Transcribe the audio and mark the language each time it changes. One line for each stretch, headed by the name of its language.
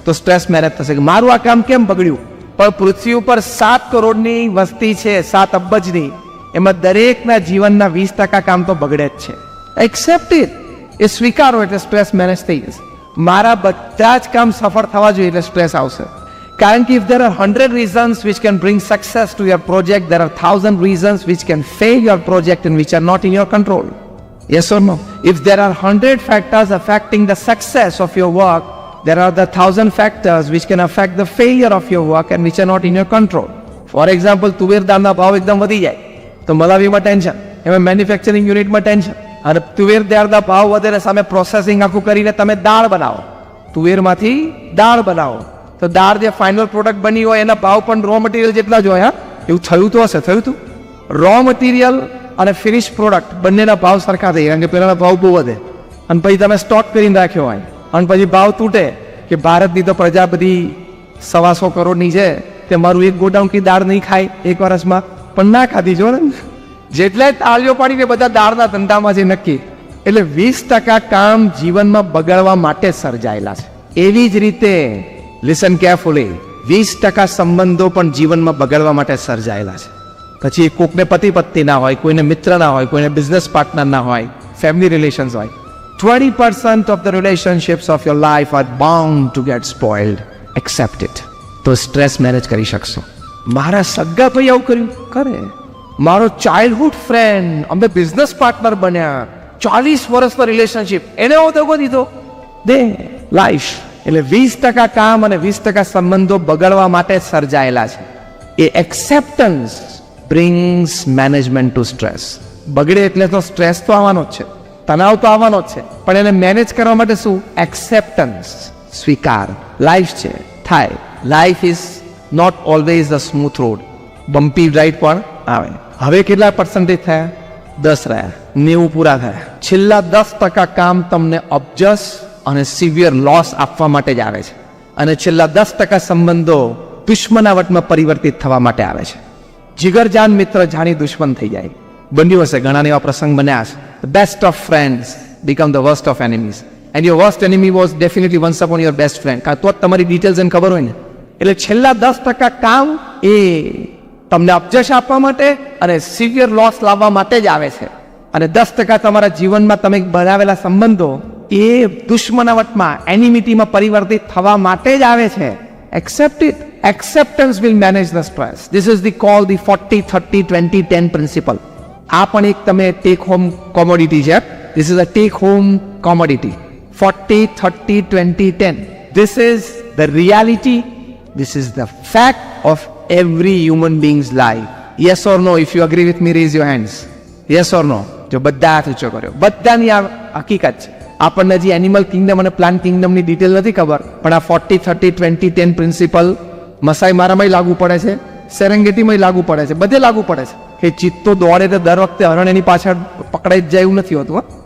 Gujarati: તો stress manage થશે કે મારું આ કામ કેમ બગડ્યું? પણ પૃથ્વી ઉપર 7 કરોડની વસ્તી છે, 7 અબજની. એમાં દરેકના જીવનના 20% કામ તો બગડે જ છે. એક્સેપ્ટ ઇટ, એ સ્વીકારો એટલે સ્ટ્રેસ મેનેજ થઈ જશે. મારા બધા જ કામ સફળ થવા જોઈએ એટલે સ્ટ્રેસ આવશે. કારણ કે
English: if there are 100 reasons which can bring success to your project, there are 1000 reasons which can fail your project and which are not in your control. Yes or no? If there are 100 factors affecting the success of your work, there are the 1000 factors which can affect the failure of your work and which are not in your control. For example,
Gujarati: તુવેર દાળના ભાવ એકદમ વધી જાય તો મલાવીમાં tension, એમાં manufacturing યુનિટમાં tension. અને તુવેર દાળના ભાવ વધે સામે પ્રોસેસિંગ આખું કરીને તમે દાળ બનાવો, તુવેરમાંથી દાળ બનાવો, તો દાળ જે ફાઇનલ પ્રોડક્ટ બની હોય એના ભાવ પણ રો મટીરિયલ જેટલા જ હોય. એવું થયું તો હશે, થયું હતું. રો મટીરિયલ અને ફિનિશ પ્રોડક્ટ બંનેના ભાવ સરખા થઈ, કારણ કે પેલાના ભાવ બહુ વધે અને પછી તમે સ્ટોક કરીને રાખ્યો હોય અને પછી ભાવ તૂટે કે ભારતની તો પ્રજા બધી 125 કરોડની છે, તે મારું એક ગોડાઉન કી દાળ નહીં ખાય એક વર્ષમાં, પણ ના ખાધી જો ને. જેટલાય તાળીઓ પાડીને બધા દાળના ધંધામાં છે નક્કી. એટલે 20% કામ જીવનમાં બગાડવા માટે સર્જાયેલા છે. એવી જ રીતે
English: listen carefully,
Gujarati: 20% સંબંધો પણ જીવનમાં બગાડવા માટે સર્જાયેલા છે. પછી કોકને પતિ પત્ની ના હોય, કોઈને મિત્ર ના હોય, કોઈને બિઝનેસ પાર્ટનર ના હોય, ફેમિલી રિલેશન્સ હોય.
English: 20% of the relationships of your life are bound to get spoiled. Accept it.
Gujarati: તો સ્ટ્રેસ મેનેજ કરી શકશો. મારા સગા ભાઈ આવું કર્યું કરે, મારો ચાઇલ્ડહુડ ફ્રેન્ડ, અમે બિઝનેસ પાર્ટનર બન્યા, 40 વર્ષનો રિલેશનશિપ, એને હું ધોકો દીધો દે લાઈફ. એટલે 20% કામ અને 20% સંબંધો બગડવા માટે સર્જાયેલા છે.
English: એ acceptance brings management to stress.
Gujarati: બગડે એટલે તો સ્ટ્રેસ તો આવવાનો જ છે, તણાવ તો આવવાનો જ છે, પણ એને મેનેજ કરવા માટે શું? એક્સેપ્ટન્સ, સ્વીકાર. લાઈફ છે, થાય.
English: life is not always a smooth road, bumpy ride
Gujarati: પણ આવે. હવે કેટલા પર્સન્ટેજ થયા? 10 રહ્યા, 90 પૂરા થયા. છેલ્લા 10% કામ તમને અબજસ અને સિવિયર લોસ આપવા માટે જ આવે છે, અને છેલ્લા 10% સંબંધો દુશ્મનાવટમાં પરિવર્તિત થવા માટે આવે છે. જીગરજાન મિત્ર જાણી દુશ્મન થઈ જાય. બન્યું હશે, ઘણા એવા પ્રસંગ બન્યા છે.
English: The best of friends become the worst of enemies, and your worst enemy was definitely once upon your best friend.
Gujarati: કારણ તો તમારી ડિટેલ્સ એને ખબર હોય ને. એટલે છેલ્લા 10% કામ એ તમને અપજશ આપવા માટે અને સિવિયર લોસ લાવવા માટે જ આવે છે, અને 10% તમારા જીવનમાં તમે બનાવેલા સંબંધો એ દુશ્મનાવટમાં, એનિમિટીમાં પરિવર્તિત થવા માટે જ આવે છે.
English: Accept it. Acceptance will manage the stress. This is called the 40-30-20-10 principle.
Gujarati: આ પણ એક તમે ટેક હોમ કોમોડિટી છે.
English: This is a take home commodity. 40-30-20-10. This is the reality. This is the fact of every human being's life. Yes or no? If you agree with me, raise your hands. Yes or no?
Gujarati: જો બધા હાથ ઊંચો કર્યો. બધાની આ હકીકત છે. આપણને જે એનિમલ કિંગડમ અને પ્લાન્ટ કિંગડમની ડિટેલ નથી ખબર, પણ આ 40-30-20-10 પ્રિન્સિપલ મસાઈ મારામાં લાગુ પડે છે, સેરેંગેટીમાં લાગુ પડે છે, બધે લાગુ પડે છે. એ ચિત્તો દોડે તો દર વખતે હરણ એની પાછળ પકડાઈ જ જાય એવું નથી હોતું.